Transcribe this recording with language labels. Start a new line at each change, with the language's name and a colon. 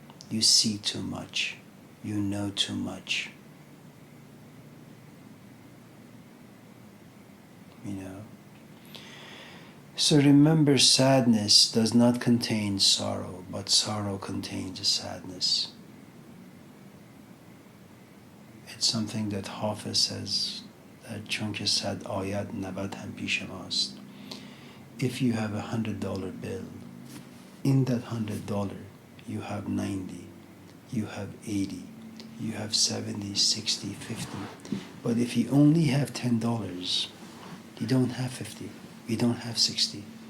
English: You see too much. You know too much. You know. So remember, sadness does not contain sorrow, but sorrow contains sadness. It's something that Hafiz says, that
Persian: چون که صد آید 90 هم پیش ماست.
English: If you have $100 bill, in that $100 you have 90, you have 80, you have 70, 60, 50. But if you only have $10, you don't have 50, you don't have 60.